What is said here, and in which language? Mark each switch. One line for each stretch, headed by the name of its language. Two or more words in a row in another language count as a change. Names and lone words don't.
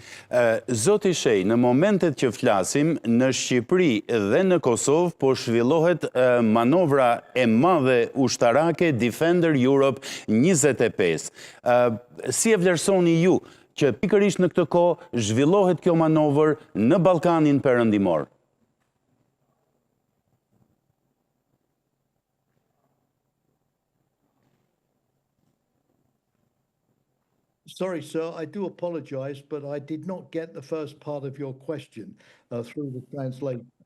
Albanian: Zoti Shej, në momentet që flasim, në Shqipëri dhe në Kosovë po zhvillohet manovra e madhe ushtarake Defender Europe 25. Si e vlerësoni ju që pikërisht në këtë kohë zhvillohet kjo manovër në Ballkanin Perëndimor?
English: Sorry, sir, I do apologize, but I did not get the first part of your question through the translation.